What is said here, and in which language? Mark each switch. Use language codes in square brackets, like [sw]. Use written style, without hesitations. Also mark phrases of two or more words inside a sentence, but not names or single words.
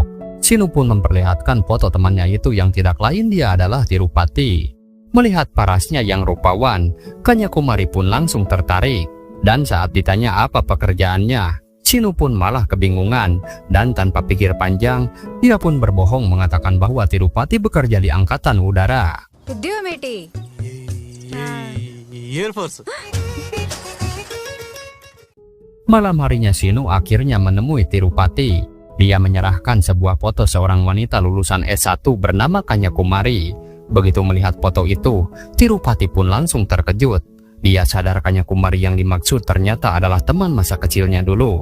[id] Sinu pun memperlihatkan foto temannya itu yang tidak lain dia adalah Tirupati. Melihat parasnya yang rupawan, Kanyakumari pun langsung tertarik. Dan saat ditanya apa pekerjaannya, Sinu pun malah kebingungan. Dan tanpa pikir panjang, dia pun berbohong mengatakan bahwa Tirupati bekerja di angkatan udara. [te] ఉద్యోగం ఏంటి [en] air force [id] Malam harinya Sinu akhirnya menemui Tirupati. Dia menyerahkan sebuah foto seorang wanita lulusan S1 bernama Kanya Kumari. Begitu melihat foto itu, Tirupati pun langsung terkejut. Dia sadar Kanya Kumari yang dimaksud ternyata adalah teman masa kecilnya dulu.